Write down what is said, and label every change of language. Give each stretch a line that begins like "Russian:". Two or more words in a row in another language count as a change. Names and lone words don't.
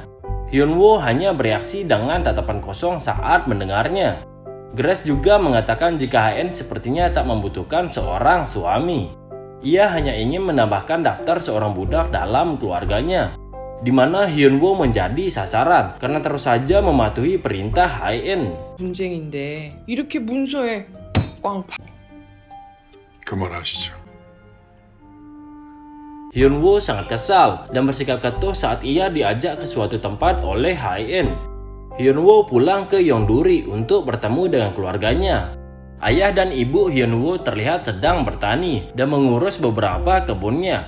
Indonesian: Hyun-woo hanya bereaksi dengan tatapan kosong saat mendengarnya. Grace juga mengatakan jika Hae-in sepertinya tak membutuhkan seorang suami. Ia hanya ingin menambahkan daftar seorang budak dalam keluarganya, di mana Hyun-woo menjadi sasaran karena terus saja mematuhi perintah Hae-in.
Korean: 분쟁인데 이렇게 문서에 꽝. 그만하시죠.
Indonesian: Hyun-woo sangat kesal dan bersikap ketuh saat ia diajak ke suatu tempat oleh Hae-in. Hyun-woo pulang ke Yeongduri untuk bertemu dengan keluarganya. Ayah dan ibu Hyun-woo terlihat sedang bertani dan mengurus beberapa kebunnya.